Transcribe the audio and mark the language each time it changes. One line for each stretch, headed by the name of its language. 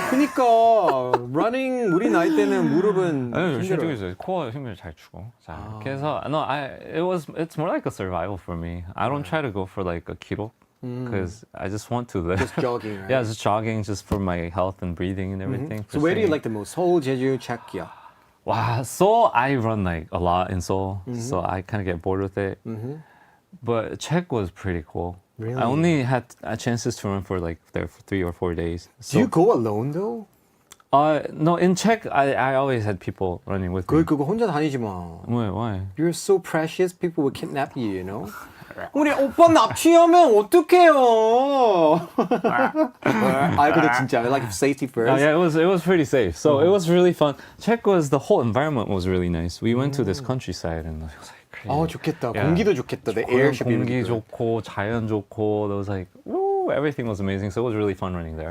Korean: 그니까 running 우리 나이 때는 무릎은 열심히 뛰고 힘들어요. 있어요. 코어 힘을 잘 주고. 자, 그래서
English: no, it's more like a survival for me. I don't try to go for like a 기록 because I just want to live. Just jogging, right? Yeah, just jogging, just for my health and breathing and everything. So where do you like the most? Seoul, Jeju, Czechia? Wow, Seoul, I run like a lot in Seoul, so I kind of get bored with it. But Czech was pretty cool. Really? I only had chances to run for like there for 3 or 4 days. Do you go alone though? No, in Czech, I always had people running with me.
Korean: 그거 혼자 다니지 마.
English: Why? You're so precious. People will kidnap you, you know?
Korean: 우리 오빠 납치하면 어떡해요? 근데 진짜
English: like safety first. Yeah, it was pretty safe. So it was really fun. Czech was the whole environment was really nice. We went to this countryside and it was like crazy.
Korean: 좋겠다.
English: Yeah.
Korean: 공기도 좋겠다.
English: The air should be really
Korean: 공기
English: good.
Korean: 좋고 자연 좋고.
English: There was like woo, everything was amazing. So it was really fun running there.